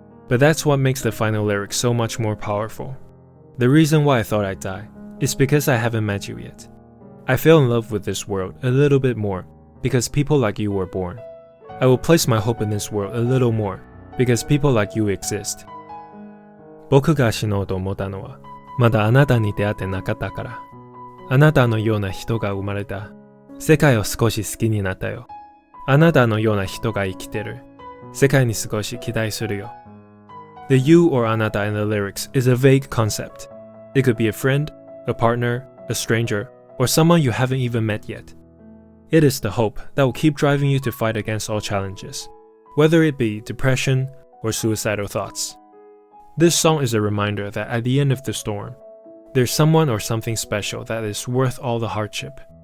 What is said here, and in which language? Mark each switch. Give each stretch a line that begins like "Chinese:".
English: But that's what makes the final lyric so much more powerful. The reason why I thought I'd die is because I haven't met you yet. I fell in love with this world a little bit more because people like you were born. I will place my hope in this world a little more because people like you exist.
Japanese: 僕が死のうと思ったのはまだあなたに出会ってなかったから。あなたのような人が生まれた。世界を少し好きになったよ。あなたのような人が生きてる。世界に少し期待するよ。
English: The you or あなた in the lyrics is a vague concept. It could be a friend, a partner, a stranger, or someone you haven't even met yet. It is the hope that will keep driving you to fight against all challenges, whether it be depression or suicidal thoughts. This song is a reminder that at the end of the storm, there's someone or something special that is worth all the hardship.